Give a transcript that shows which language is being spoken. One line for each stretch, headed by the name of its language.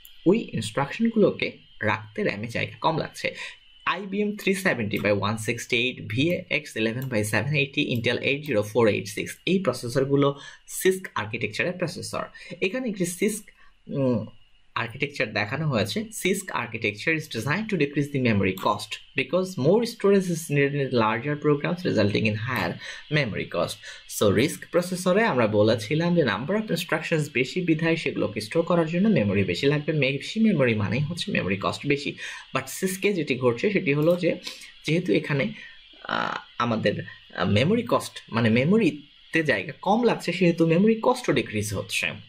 Bangla: ওই ইনস্ট্রাকশনগুলোকে রাখতে র্যামে জায়গা কম লাগছে। IBM 370/168, VX11/780, Intel 80486 এই প্রসেসরগুলো সিস্ক আর্কিটেকচারের প্রসেসর। এখানে একটি সিস্ক architecture দেখানো হয়েছে।
English: CISC architecture is designed to decrease the memory cost because more storage is needed in larger programs resulting in higher memory cost.
Bangla: So RISC প্রসেসরে আমরা বলেছিলাম যে নাম্বার অফ ইনস্ট্রাকশনস বেশি বিধায় সেগুলোকে স্টোর করার জন্য মেমোরি বেশি লাগবে, বেশি মেমোরি মানেই হচ্ছে মেমোরি কস্ট বেশি। বাট সিস্কে যেটি ঘটছে সেটি হলো যে যেহেতু এখানে আমাদের মেমোরি কস্ট মানে মেমোরিতে জায়গা কম লাগছে সেহেতু মেমোরি কস্টও ডিক্রিজ হচ্ছে।